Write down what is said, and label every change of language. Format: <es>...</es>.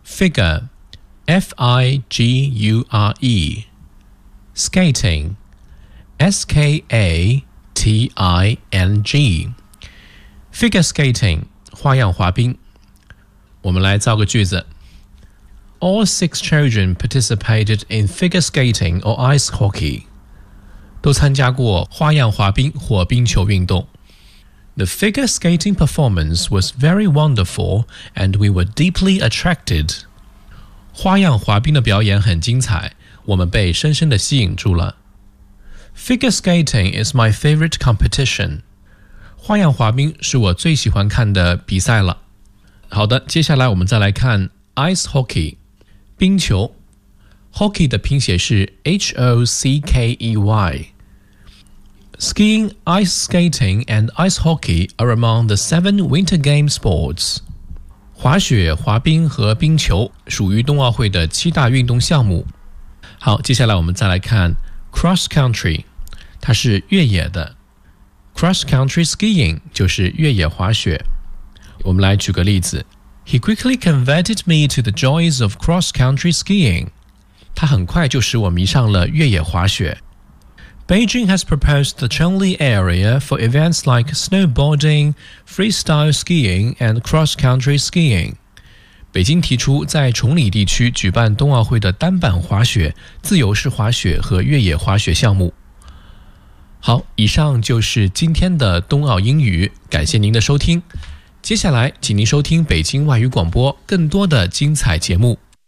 <en>Figure F-I-G-U-R-E Skating S-K-A-T-I-N-G Figure Skating 花样滑冰。</en> <zh>我们来造个句子。</zh> <en>All six children participated in figure skating or ice hockey.</en> <zh>都参加过花样滑冰或冰球运动。</zh> <en>The figure skating performance was very wonderful and we were deeply attracted.</en> <zh>花样滑冰的表演很精彩，我们被深深地吸引住了。</zh> <en>Figure skating is my favorite competition.</en> <zh>花样滑冰是我最喜欢看的比赛了。好的，接下来我们再来看 Ice Hockey 冰球。 Hockey 的拼写是 H-O-C-K-E-Y。</zh> <en>Skiing, ice skating and ice hockey are among the seven winter game sports.</en> <zh>滑雪、滑冰和冰球属于冬奥会的七大运动项目。好，接下来我们再来看 Cross Country， 它是越野的。 Cross Country Skiing 就是越野滑雪。我们来举个例子。</zh> <en>He quickly converted me to the joys of cross-country skiing.</en> <zh>他很快就使我迷上了越野滑雪。</zh> <en>Beijing has proposed the Chengli area for events like snowboarding, freestyle skiing, and cross-country skiing.</en> <zh>北京提出在崇礼地区举办冬奥会的单板滑雪、自由式滑雪和越野滑雪项目。好，以上就是今天的冬奥英语，感谢您的收听。接下来请您收听北京外语广播更多的精彩节目。</zh>